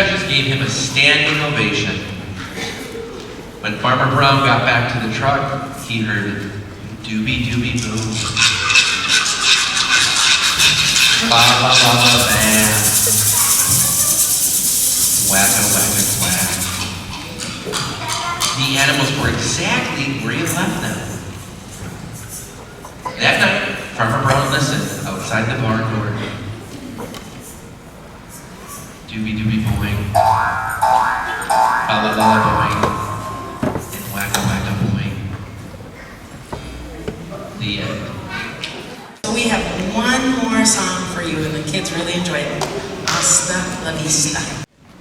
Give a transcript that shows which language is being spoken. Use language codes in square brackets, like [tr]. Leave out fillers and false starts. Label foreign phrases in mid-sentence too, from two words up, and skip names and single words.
[en] gave him a standing ovation. When Farmer Brown got back to the truck, he heard doobie doobie boo. Ba ba ba ba bam. Wacka wacka quack. The animals were exactly where he left them. That night, Farmer Brown listened outside the barn door. Doobie doobie boing. Ba la la la boing. And wacka wacka boing. The end. So we have one more song for you, and the kids really enjoyed it. [es] Hasta la vista.